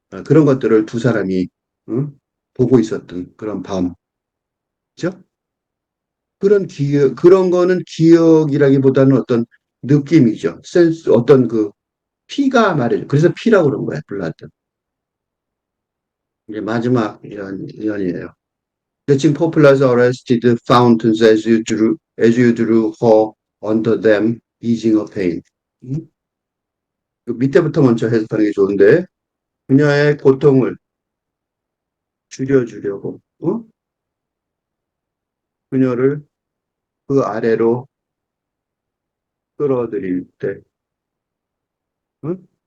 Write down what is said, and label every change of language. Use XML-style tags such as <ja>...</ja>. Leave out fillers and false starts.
<ko>그런 것들을 두 사람이 응? 보고 있었던 그런 밤. 그죠? 그런 거는 기억이라기보다는 어떤 느낌이죠. 센스, 어떤 피가 말이죠. 그래서 피라고 그런 거예요.</ko> <en>블라드.</en> <ko>이제 마지막 연이에요.</ko> <en>Catching populace arrested fountains as you drew her under them, easing her pain. 음?</en> <ko>그 밑에부터 먼저 해석하는 게 좋은데, 그녀의 고통을 줄여주려고, 그녀를 그 아래로 끌어들일 때, 어?</ko>